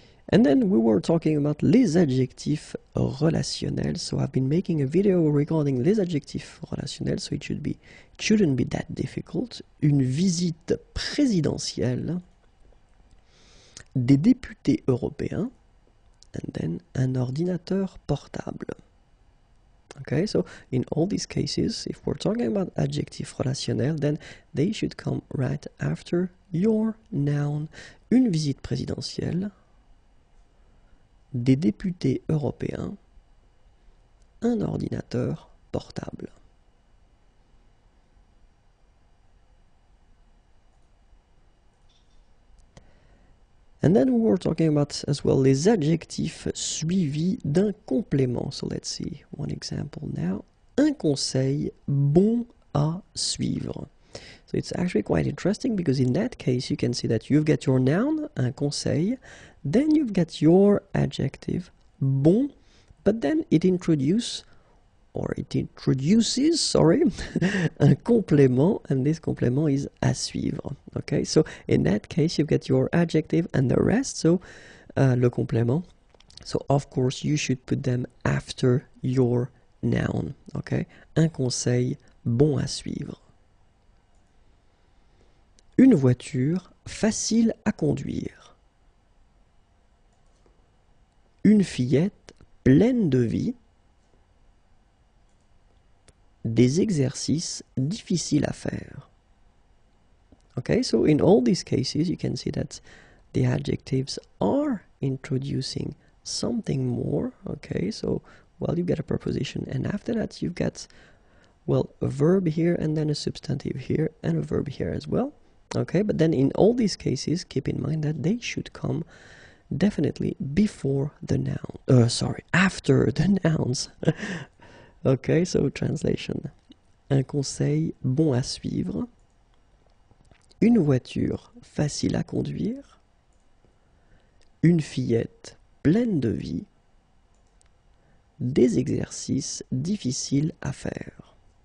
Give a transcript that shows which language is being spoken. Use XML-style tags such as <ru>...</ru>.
<en>And then we were talking about</en> <fr>les adjectifs relationnels.</fr> <en>So I've been making a video regarding</en> <fr>les adjectifs relationnels,</fr> <en>so it shouldn't be that difficult.</en> <fr>Une visite présidentielle, des députés européens,</fr> <en>and then</en> <fr>un ordinateur portable.</fr> <en>Okay, so in all these cases, if we're talking about</en> <fr>adjectifs relationnels,</fr> <en>then they should come right after your noun.</en> <fr>Une visite présidentielle, des députés européens, un ordinateur portable.</fr> <en>And then we were talking about as well</en> <fr>les adjectifs suivis d'un complément.</fr> <en>So let's see one example now.</en> <fr>Un conseil bon à suivre.</fr> <en>So it's actually quite interesting because in that case you can see that you've got your noun,</en> <fr>un conseil,</fr> <en>then you've got your adjective, bon, but then it introduces,</en> <fr>un complément,</fr> <en>and this complément is</en> <fr>à suivre.</fr> <en>Okay, so in that case you've got your adjective and the rest, so</en> <fr>le complément.</fr> <en>So of course you should put them after your noun.</en> <fr>Okay, un conseil bon à suivre. Une voiture facile à conduire. Une fillette pleine de vie. Des exercices difficiles à faire.</fr> <en>Okay, so in all these cases you can see that the adjectives are introducing something more. Okay, so well, you've got a preposition, and after that you've got, well, a verb here and then a substantive here and a verb here as well. Okay, but then in all these cases, keep in mind that they should come definitely before the noun. After the nouns. Okay, so translation.</en> <fr>un conseil bon à suivre, une voiture facile à conduire, une fillette pleine de vie, des exercices difficiles à faire.</fr>